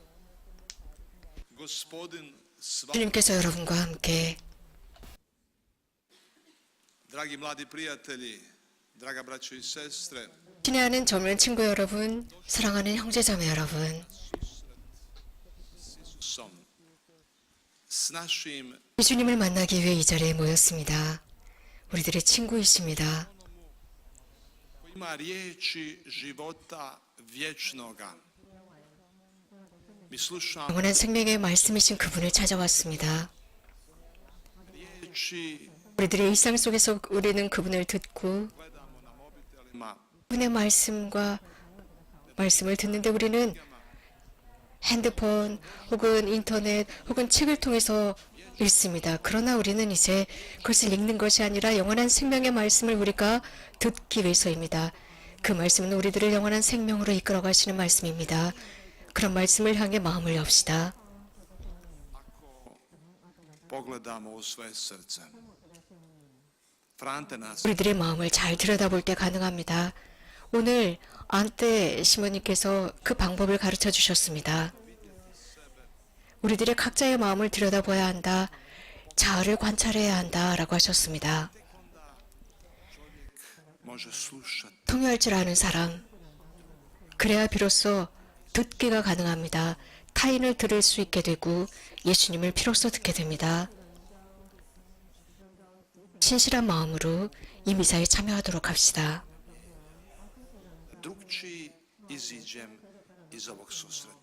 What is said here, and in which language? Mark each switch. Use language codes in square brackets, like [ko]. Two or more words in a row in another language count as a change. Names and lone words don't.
[hr] Gospodin s vama, [ko] 주님께서 여러분과 함께 [hr] dragi mladi prijatelji, draga braćo i sestre, [ko] 친애하는 젊은 친구 여러분, 사랑하는 형제자매 여러분, [hr] Isusom, s našim [ko] 예수님을 만나기 위해 이 자리에 모였습니다. 우리들의 친구이십니다. [hr] koji ima riječi života vječnoga. Mi slušamo [ko] 영원한 생명의 말씀이신 그분을 찾아왔습니다. [hr] riječi, [ko] 우리들의 일상 속에서 우리는 그분을 듣고 [hr] gledamo na mobitelima, [ko] 그분의 말씀을 듣는데 우리는 핸드폰 혹은 인터넷 혹은 책을 통해서 읽습니다. 그러나 우리는 이제 그것을 읽는 것이 아니라 영원한 생명의 말씀을 우리가 듣기 위해서입니다. 그 말씀은 우리들을 영원한 생명으로 이끌어 가시는 말씀입니다. 그런 말씀을 향해 마음을 엽시다. [hr] Pogledamo u svoje srce. Frante nas [ko] 우리들의 마음을 잘 들여다볼 때 가능합니다. 오늘 안테 시모님께서 그 방법을 가르쳐 주셨습니다. 우리들의 각자의 마음을 들여다봐야 한다. 자아를 관찰해야 한다라고 하셨습니다. [hr] može slušati. [ko] 통역할 줄 아는 사람. 그래야 비로소 듣기가 가능합니다. 타인을 들을 수 있게 되고 예수님을 비로소 듣게 됩니다. 신실한 마음으로 이 미사에 참여하도록 합시다. [hr] Drugčiji iziđem iz ovog susreta.